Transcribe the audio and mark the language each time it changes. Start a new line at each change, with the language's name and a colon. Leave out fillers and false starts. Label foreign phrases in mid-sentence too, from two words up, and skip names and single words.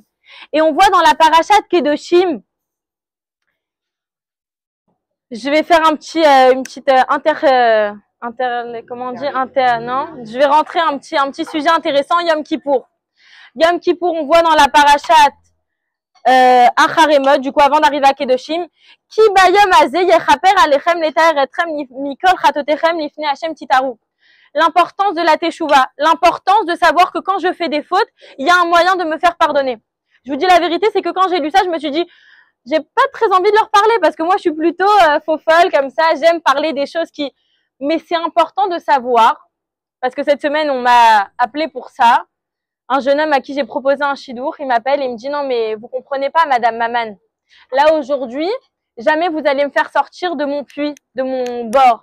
French: Et on voit dans la parasha de Kedoshim, je vais faire une petite je vais rentrer un petit sujet intéressant, Yom Kippour. Yom Kippour, on voit dans la parashat Acharemot, du coup avant d'arriver à Kedoshim,
Hebrew: כי ביום הזה יכפר עליכם לטהר אתכם מכל חטאתיכם לפני השם תטהרו.
French: L'importance de la teshuva, l'importance de savoir que quand je fais des fautes, il y a un moyen de me faire pardonner. Je vous dis la vérité, c'est que quand j'ai lu ça, je me suis dit, j'ai pas très envie de leur parler parce que moi je suis plutôt faux folle comme ça, j'aime parler des choses qui... Mais c'est important de savoir, parce que cette semaine on m'a appelé pour ça, un jeune homme à qui j'ai proposé un shidour, il m'appelle et il me dit non mais vous comprenez pas Madame Maman, là aujourd'hui, jamais vous allez me faire sortir de mon puits, de mon bord.